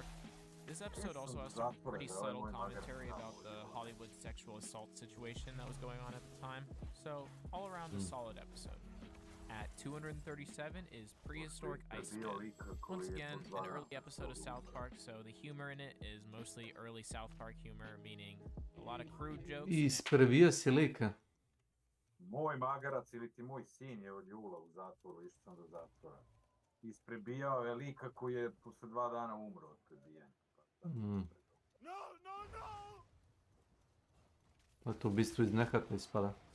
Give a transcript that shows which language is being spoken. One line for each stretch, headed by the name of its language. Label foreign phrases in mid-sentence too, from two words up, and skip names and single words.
English: This episode also has some pretty subtle commentary about the Hollywood sexual assault situation that was going on at the time, so all around a solid episode. At 237 is Prehistoric Ice Spin. Once again, an early episode of South Park, so the humor in it is mostly early South Park humor, meaning a lot of crude jokes.
Serbian: Isprevio si lika. Moj magarac ili ti moj sin je od jula u zatvoru, išao sam do zatvora. Isprebijao je lika koji je posle 2 dana umro od prebijanja. Pa to ubistvo iz nehata ispada.